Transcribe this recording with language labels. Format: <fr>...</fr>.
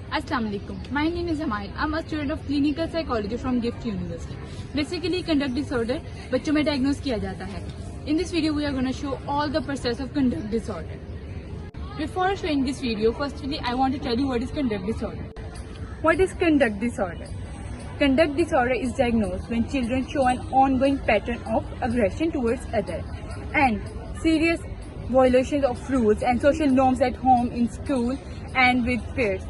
<en>Assalamualaikum. My name is Amail. I'm a student of clinical psychology from GIFT University.</en> <hi>Basically, conduct disorder बच्चों में diagnose किया जाता है.</hi> <en>In this video, we are going to show all the process of conduct disorder. Before showing this video, firstly, I want to tell you what is conduct disorder. What is conduct disorder? Conduct disorder is diagnosed when children show an ongoing pattern of aggression towards others and serious violations of rules and social norms at home, in school, and with peers.</en>